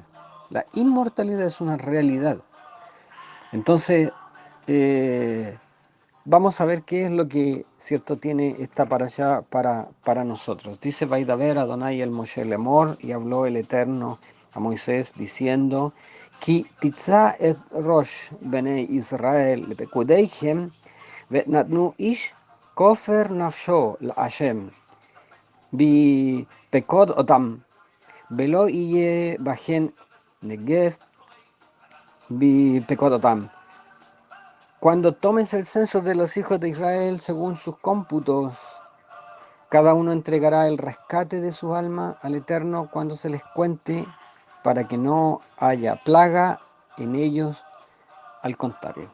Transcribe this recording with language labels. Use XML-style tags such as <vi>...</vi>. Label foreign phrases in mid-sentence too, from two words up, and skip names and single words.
<es>La inmortalidad es una realidad. Entonces, vamos a ver qué es lo que, cierto, tiene esta parashá para nosotros.</es> <he>Dice וידבר אדוני אל משה לאמר,</he> <es>y habló el Eterno a Moisés diciendo,</es> <he>כי תשא את ראש בני ישראל לפקודיהם ונתנו איש כופר נפשו לה׳ בפקוד אותם ולא יהיה בהם נגף בפקוד אותם.</he> <es>Cuando tomes el censo de los hijos de Israel según sus cómputos, cada uno entregará el rescate de su alma al Eterno cuando se les cuente, para que no haya plaga en ellos al contarlo.</es>